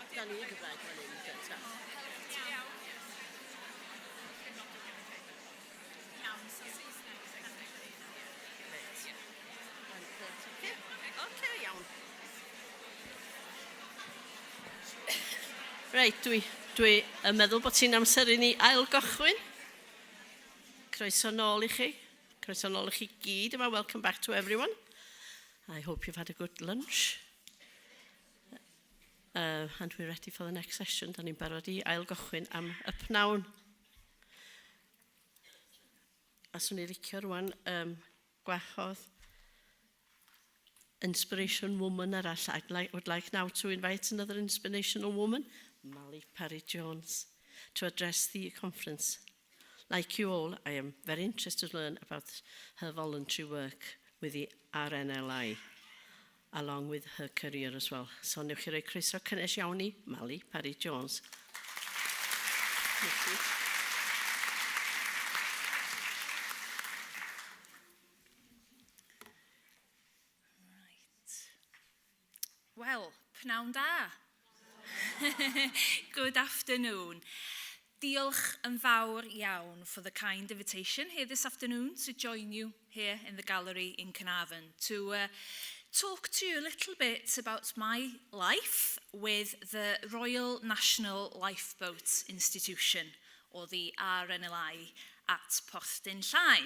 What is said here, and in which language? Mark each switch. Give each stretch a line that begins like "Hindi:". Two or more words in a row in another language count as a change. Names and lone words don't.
Welsh: Okay, iawn. Reit, dwi yn meddwl bod ti'n amser i ni ail gychwyn. Croeso nôl i chi. Croeso nôl i chi gyd yma.
English: Welcome back to everyone. I hope you've had a good lunch. And we're ready for the next session.
Welsh: Da ni'n barod i ail gychwyn am y pnawn. A swn i licio rwan gwahodd
English: Inspiration Woman
Welsh: arall.
English: Would like now to invite another inspirational woman, Mally Parry-Jones, to address the conference. Like you all, I am very interested to learn about her voluntary work with the RNLI, along with her career as well. So,
Welsh: newch chi roi croeso cynnes iawn i Mally Parry-Jones. Wel, pnawn da.
English: Good afternoon.
Welsh: Diolch yn fawr iawn
English: for the kind invitation here this afternoon to join you here in the gallery in Carnarvon to talk to you a little bit about my life with the Royal National Lifeboat Institution, or the RNLI at Porthyn Llaen.